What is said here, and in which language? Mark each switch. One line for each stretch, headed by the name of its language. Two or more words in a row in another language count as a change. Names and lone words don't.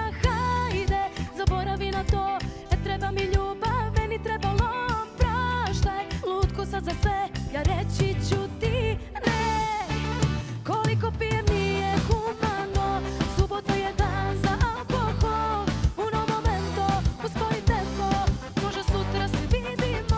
Croatian: Hajde, zaboravi na to, ne treba mi ljubav, meni trebalo praštaj. Lutko sad za sve, ja reći ću ti ne. Koliko pijem nije humano, subota je dan za alkohol.
Italian: Uno momento,
Croatian: uspori tempo, možda sutra se vidimo.